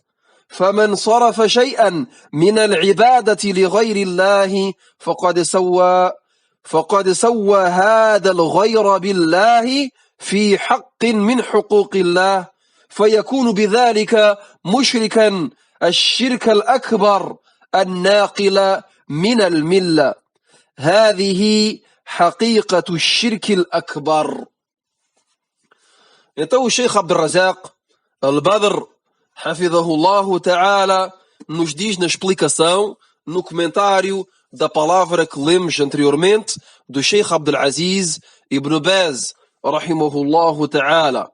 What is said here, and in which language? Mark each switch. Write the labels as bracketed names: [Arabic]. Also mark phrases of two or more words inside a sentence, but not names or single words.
[Arabic] فمن صرف شيئا من العبادة لغير الله فقد سوى هذا الغير بالله في حق من حقوق الله، فيكون بذلك مشركا الشرك الأكبر الناقل من الملة. هذه حقيقة الشرك الأكبر. [Portuguese] Então o Sheikh Abdul Razak Al-Badr, [Arabic] حفظه الله تعالى, [Portuguese] nos diz na explicação, no comentário da palavra que lemos anteriormente, do Sheikh Abdul Aziz Ibn Baz, [Arabic] رحمه الله تعالى.